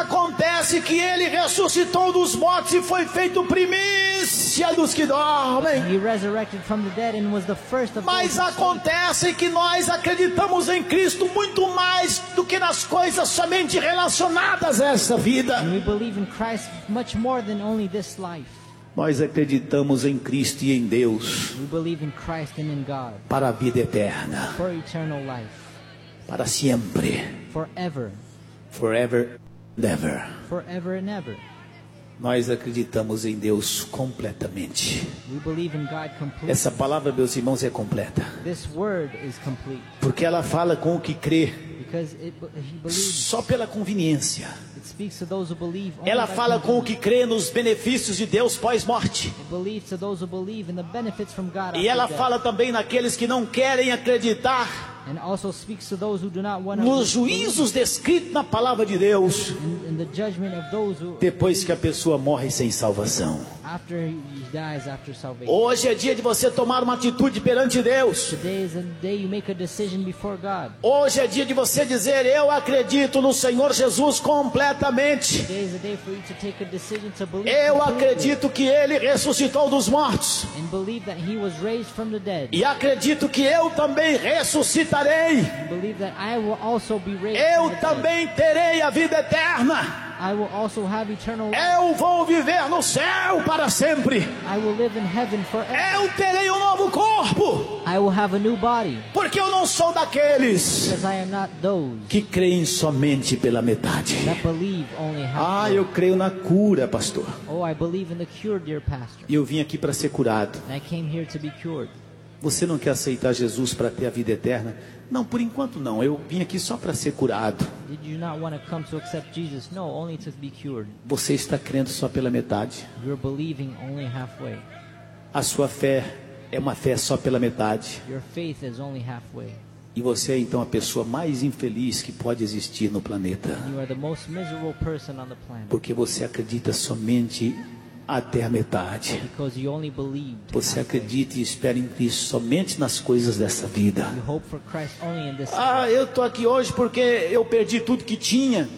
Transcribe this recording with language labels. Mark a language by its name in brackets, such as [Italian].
[Portuguese] Acontece que Ele ressuscitou dos mortos e foi feito primícia dos que dormem. [English] He resurrected from the dead and was the first of [Portuguese] mas acontece que nós acreditamos em Cristo muito mais do que nas coisas somente relacionadas a essa vida. [English] And we believe in Christ much more than only this life. [Portuguese] Nós acreditamos em Cristo e em Deus. [English] We believe in Christ and in God. [Portuguese] Para a vida eterna. [English] For eternal life. [Portuguese] Para sempre. [English] Forever. Forever and ever. Forever and ever. [Portuguese] Nós acreditamos em Deus completamente. [English] We believe in God completely. [Portuguese] Essa palavra, meus irmãos, é completa. [English] This word is complete. [Portuguese] Porque ela fala com o que crê. [English] Because it, he believes. [Portuguese] Só pela conveniência. [English] It speaks to those who believe. [Portuguese] Ela fala com o que crê nos benefícios de Deus pós-morte. [English] It believes to those who believe in the benefits from God. [Portuguese] E ela fala também naqueles que não querem acreditar. [English] And also speaks to those who do not want [Portuguese] nos juízos descritos na palavra de Deus. [English] In the judgment of those who [Portuguese] depois que a pessoa morre sem salvação. [English] After he dies after salvation. [Portuguese] Hoje é dia de você tomar uma atitude perante Deus. [English] Today is a day you make a decision before God. [Portuguese] Hoje é dia de você dizer eu acredito no Senhor Jesus completamente. [English] Today is a day for you to take a decision to believe. [Portuguese] Eu acredito que Ele ressuscitou dos mortos. [English] And believe that He was raised from the dead. [Portuguese] E acredito que eu também ressuscitarei. [English] And believe that I will also be raised. [Portuguese] Eu também terei a vida eterna. [English] I will also have eternal life. [Portuguese] Eu vou viver no céu para sempre. [English] I will live in heaven forever. [Portuguese] Eu terei novo corpo. [English] I will have a new body. [Portuguese] Porque eu não sou daqueles. [English] Because I am not those [Portuguese] que creem somente pela metade. [English] That believe only half. [Portuguese] Ah, eu creio na cura, pastor. [English] Oh, I believe in the cure, dear pastor. [Portuguese] Eu vim aqui para ser curado. [English] And I came here to be cured. [Portuguese] Você não quer aceitar Jesus para ter a vida eterna? Não, por enquanto não. Eu vim aqui só para ser curado. [English] Did you not want to come to accept Jesus? No, only to be cured. [Portuguese] Você está crendo só pela metade. [English] You're believing only halfway. [Portuguese] A sua fé é uma fé só pela metade. [English] Your faith is only halfway. [Portuguese] E você é então a pessoa mais infeliz que pode existir no planeta. [English] You are the most miserable person on the planet. [Portuguese] Porque você acredita somente até a metade. [English] Because you only believed. [Portuguese] Você acredita e espera em Cristo somente nas coisas dessa vida. [English] You hope for Christ only in this. [Portuguese] Ah, eu tô aqui hoje porque eu perdi tudo que tinha.